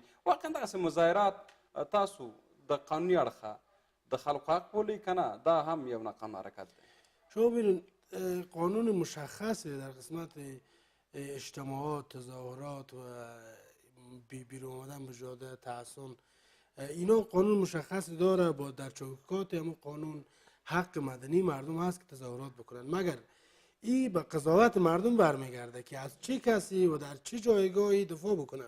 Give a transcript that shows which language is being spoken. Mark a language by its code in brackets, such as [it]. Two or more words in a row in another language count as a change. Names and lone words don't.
[ps] واقعا دغسې مظاهرات تاسو د قانوني اړخه د خلکو حق بولئ که نه، دا هم یو ناقانونه حرکت دی؟ [fa] شما ببینید قانون مشخصه در قسمت اجتماعات، تظاهرات و بیرون آمدن به جاده، تحصن، اینا قانون مشخص داره. با در چوکات همون قانون حق مدنی مردم هست که تظاهرات بکنن، مگر این به قضاوت مردم برمیگرده که از چه کسی و در چه جایگاهی دفاع بکنن.